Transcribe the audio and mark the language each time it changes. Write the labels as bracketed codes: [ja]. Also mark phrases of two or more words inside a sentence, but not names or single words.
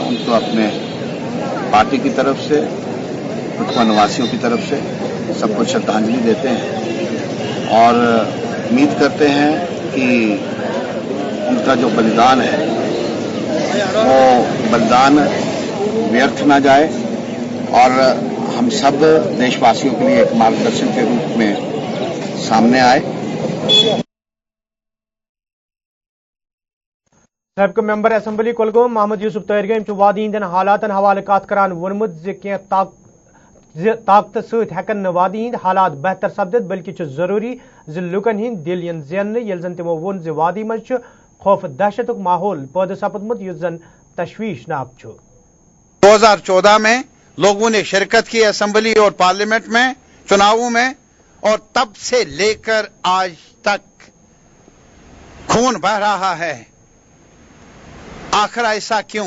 [hi] उनको अपने पार्टी की तरफ से, कठुआ निवासियों की तरफ से सबको श्रद्धांजलि देते हैं और उम्मीद करते हैं कि उनका जो बलिदान है वो बलिदान व्यर्थ ना जाए और हम सब देशवासियों के लिए एक मार्गदर्शन के रूप में सामने आए। [ks] सबक मेंबर असेंबली कुलगाम मोहम्मद यूसुफ तैरगम वादी हंदन हालातन हवाले कत करान वोनमुत ताकत सत हेकन वादी हंद हालात बेहतर सपदित बल्कि जरूरी लुकन हंद दिल इन जेनने यल जन तिमो वोन वादी मज खौफ दहशत माहौल पैदा सपदमुत युस जन तशवीशनाक। [hi] 2014 में लोगों ने शिरकत की असेंबली और पार्लियामेंट में चुनावों में, और तब से लेकर आज तक खून बह रहा है। आखिर ऐसा क्यों?